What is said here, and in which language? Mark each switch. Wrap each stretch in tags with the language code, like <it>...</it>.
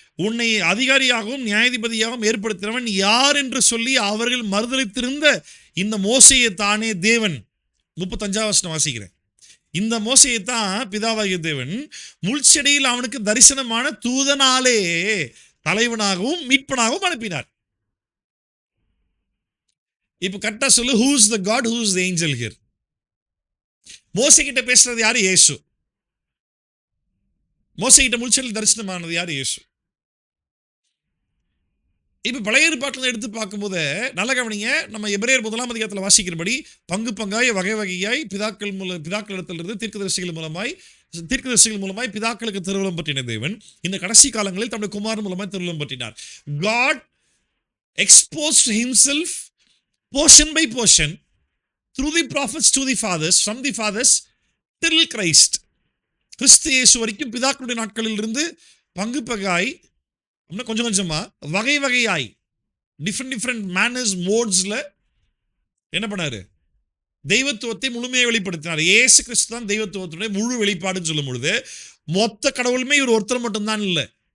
<ta>உன்னை அதிகாரியாகவும் நியாயாதிபதியாகவும் ஏற்படுத்தினவன் யார் என்று சொல்லி அவர்கள் மறுதளித்திருந்த இந்த மோசையை தானே தேவன். 35 வசனம் வாசிக்கிறேன். இந்த மோசையை தான் பிதாவாகிய தேவன் முள்செடியில் அவனுக்கு தரிசனமான தூதனாலே தலைவனாகவும் மீட்பனாகவும் அனுப்பினார். இப்ப கரெக்டா சொல்லு,</ta> <en>who is the God, who is the angel here?</en> <ta>மோசை கிட்ட பேசுறது யாரு? இயேசு. மோசை கிட்ட முள்செடியில் தரிசனமானது யாரு? இயேசு. இப்ப பழைய ஏற்பாட்டில் எடுத்து பார்க்கும்போது நல்ல கவனிங்க. நம்ம எபிரேயர் 1ஆம் அதிகாரத்தில் வாசிக்கிறபடி பங்கு பங்காய் வகை வகையாய் பிதாக்களிடத்திலிருந்து தீர்க்கதரிசிகள் மூலமாய் பிதாக்களுக்கு திருவுளம் பற்றின தேவன் இந்த கடைசி காலங்களில் தம்முடைய குமாரன் மூலமாய் திருவுளம் பற்றினார்.</ta> <en>God exposed himself portion by portion through the prophets to the fathers, from the fathers till Christ.</en> <ta>கிறிஸ்து இயேசு வரைக்கும் பிதாக்களுடைய நாட்களில் இருந்து பங்கு பகாய் கொஞ்சம் கொஞ்சமா வகை வகையாய் டிஃப்ரெண்ட் மேனர்ஸ் மோட்ஸ்ல என்ன பண்ணாரு? தெய்வத்துவத்தை முழுமையை வெளிப்படுத்தினார். இயேசு கிறிஸ்து தான் தெய்வத்துவத்துடைய முழு வெளிப்பாடுன்னு சொல்லும் பொழுது மொத்த கடவுளுமே இவர் ஒருத்தர் மட்டும்தான் இல்லை.</ta>